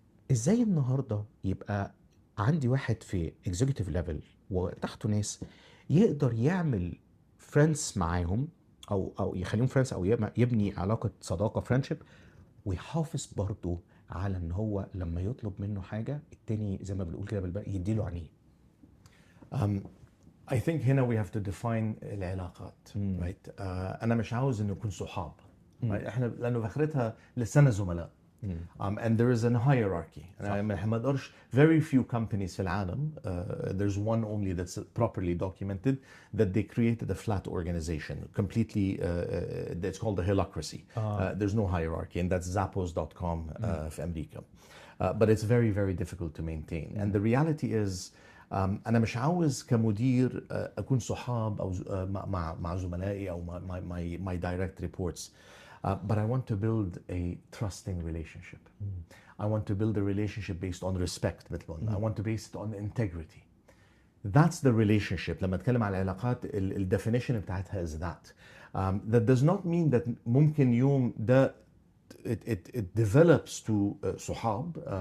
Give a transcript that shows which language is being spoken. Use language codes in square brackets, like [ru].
[ar] ازاي النهارده يبقى عندي واحد في اكزيكتيف ليفل وتحته ناس يقدر يعمل فريندز معاهم او يخليهم فريندز او يبني علاقه صداقه فريندشيب، ويحافظ برضه على ان هو لما يطلب منه حاجه التاني زي ما بنقول كده بالباقي يديله عينيه. [en] I think [ar] هنا [en] we have to define العلاقات. [ar] right? أنا مش عاوز إنه يكون صحاب. right? إحنا لأنه بآخرتها لسنا زملاء. [en] And there is a hierarchy. [ar] أنا ما أقدرش. [en] Very few companies [ar] في العالم, [en] there's one only that's properly documented, that they created a flat organization, completely, it's called the holacracy. There's no hierarchy, and that's Zappos.com [ar] في أمريكا. [en] But it's very, very difficult to maintain. And the reality is, [ar] أنا مش عاوز كمدير أكون صحاب أو مع زملائي أو [en] my direct reports. But I want to build a trusting relationship. I want to build a relationship based on respect. I want to base it on integrity. That's the relationship. [ar] لما أتكلم على العلاقات, definition بتاعتها [en] is that. That does not mean that [ar] ممكن يوم ده [en] it develops to [ar] صحاب.